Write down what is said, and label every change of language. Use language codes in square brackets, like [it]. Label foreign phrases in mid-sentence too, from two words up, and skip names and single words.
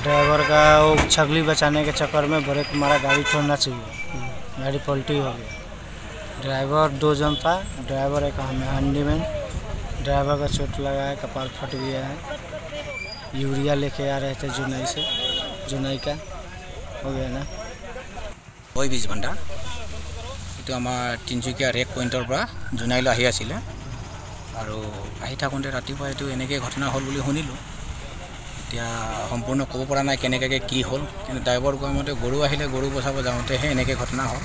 [hi] ड्राइवर का वो छगली बचाने के चक्कर में ब्रेक मारा, गाड़ी छोड़ना चाहिए, गाड़ी पलटी हो गया। ड्राइवर 2 जन था, ड्राइवर एक हैंडीमैन। ड्राइवर का चोट लगा है, कपाल फट गया है। यूरिया लेके आ रहे थे जुनाई से, जुनाई का हो गया ना। [as] ওই বীজ ভাণ্ডাৰ এইটো আমাৰ তিনিচুকীয়া ৰেক পইণ্টৰ পৰা জোনাইলৈ আহি আছিলে আৰু আহি থাকোঁতে ৰাতিপুৱা এইটো এনেকৈ ঘটনা হ'ল বুলি শুনিলোঁ। এতিয়া সম্পূৰ্ণ ক'ব পৰা নাই কেনেকৈ কি হ'ল, কিন্তু ড্ৰাইভাৰ কোৱা মতে গৰু আহিলে, গৰু বচাব যাওঁতেহে এনেকৈ ঘটনা হ'ল।